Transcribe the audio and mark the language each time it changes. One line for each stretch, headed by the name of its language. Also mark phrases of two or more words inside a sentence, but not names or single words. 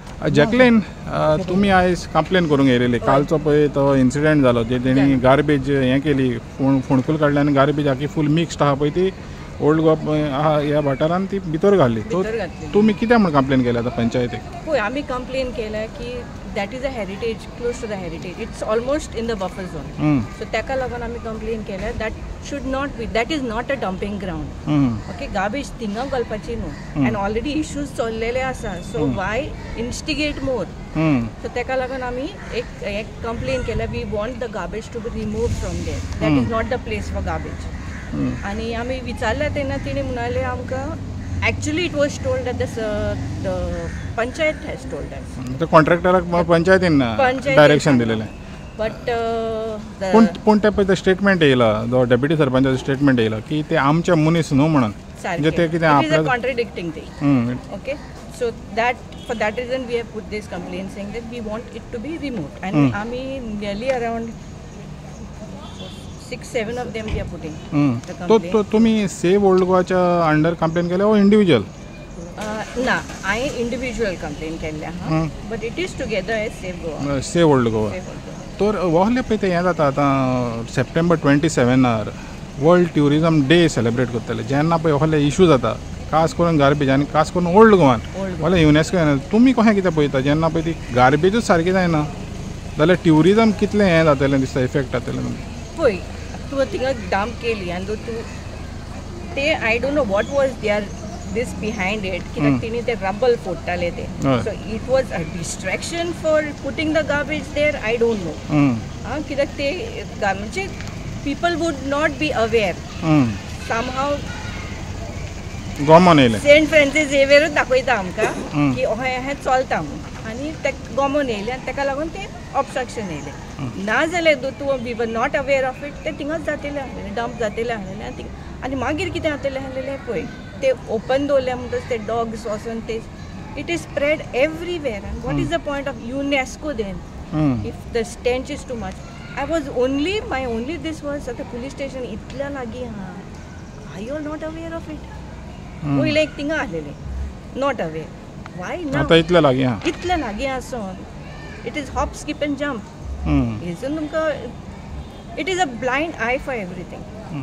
Konkani: जॅकलीन तुमी आयज कंप्लेन करूंक येयलेली कालचो पळय तो इन्सिडेंट जालो जे तेणी गार्बेज हें केली फोंडकूल काडली आनी गार्बेज आखी
English: full mixed
Konkani: आहा पळय ती ओल्ड गोवा ह्या वाठारान ती भितर घातली तुमी कित्याक म्हण कंप्लेन केल्या आतां पंचायतीक पळय आमी कंप्लेन केल्या की
English: that is a heritage close to the heritage it's almost in the buffer zone so
Konkani: ताका लागून आमी कंप्लेन केल्या
English: that should not be that is not a dumping ground okay
Konkani: गार्बेज थिंगा घालपाची न्हू
English: and already
Konkani: इश्यूज चल्लेले आसा
English: so why instigate more so
Konkani: ताका लागून आमी एक कंप्लेन केल्या
English: we want the garbage to be remove from there that is not the place for garbage
Konkani: आनी आमी विचारल्या तेन्ना तेणी म्हणाले आमकां
English: actually it was told that the panchayat has told us
Konkani: the कॉन्ट्रॅक्टराक पंचायतीन डायरेक्शन दिलेलें बट पूण ते स्टेटमेंट येयला जो डेप्युटी सरपंचाचो स्टेटमेंट येयला की ते आमचे मनीस न्हू म्हणून म्हणजे ते कितें आपल्या
English: contradicting thing okay so that for that reason we have put this complaint saying that we want it to be removed
Konkani: आनी आमी
English: nearly around 6-7 of them we are putting the complaint.
Konkani: तो तुम्ही सेव ओल्ड गोवाच्या अंडर कंप्लेन केल्या ओ इंडिविज्युअल ना हांवें इंडिविज्युअल कंप्लेन केल्या
English: but it is together as
Konkani: सेव ओल्ड गोवा तर वहले पळय ते हें जाता आतां सप्टेंबर 27 वर्ल्ड ट्युरिजम डे सेलिब्रेट करतले जेन्ना पळय वहले इशू जाता खास करून गार्बेज आनी खास करून ओल्ड गोवान वहले युनेस्को तुमी कशें कितें पळयता जेन्ना पळय ती गार्बेजूच सारकी जायना जाल्यार ट्युरिजम कितलें हें जातलें दिसता इफेक्ट जातलें पळय तूं थिंगा डंप केली आनी तूं ते
English: I don't know what was there this behind it
Konkani: कित्याक तेणी ते रबल फोडटाले ते
English: so it was a distraction for putting the garbage there I don't know
Konkani: कित्याक ते म्हणजे
English: people would not be aware somehow
Konkani: गोमोन येयलें सेंट फ्रांसीस झेवियरूच दाखयता आमकां की हें चलता म्हणून आनी ते गोमोन येयलें आनी ताका लागून तें ऑब्स्ट्रक्शन येयलें ना जाल्यार तूं वी
English: were not aware of it
Konkani: ते थिंगाच जातलें आसलेलें डंप जातलें आसलेलें आनी मागीर कितें जातलें आसलेलें पळय ते ओपन दवरले म्हणटच ते डॉग्स वचून ते
English: it is spread everywhere and what is the point of UNESCO then if the stench is too much I was only my only this was
Konkani: आतां पुलीस स्टेशन इतल्या लागीं आहा
English: I you are not aware of it
Konkani: पयलें एक थिंगा आसलेलें
English: not aware why ना
Konkani: इतल्या लागीं आसून
English: it is hop skip and jump
Konkani: हेजून तुमकां
English: it is a blind eye for everything